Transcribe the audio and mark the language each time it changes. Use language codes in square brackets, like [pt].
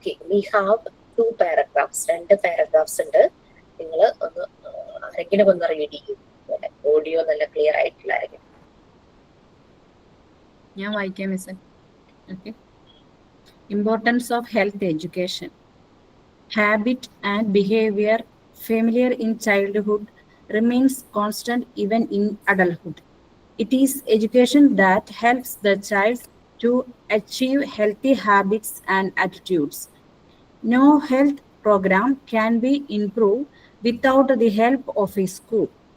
[en] We have 2 paragraphs, 2 paragraphs [ml] ഉണ്ട്. നിങ്ങൾ ഒന്ന് ആരെങ്കിലും ഒന്ന് റീഡ് ചെയ്യും, ഓഡിയോ നല്ല ക്ലിയർ ആയിട്ടില്ല ആരെങ്കിലും. ഞാൻ വായിക്കാം miss. Okay. [en] Importance of health education. Habit and behaviour familiar in childhood remains constant even in adulthood. It is education that helps the child to achieve healthy habits and attitudes. No health program can be improved without the help of a school.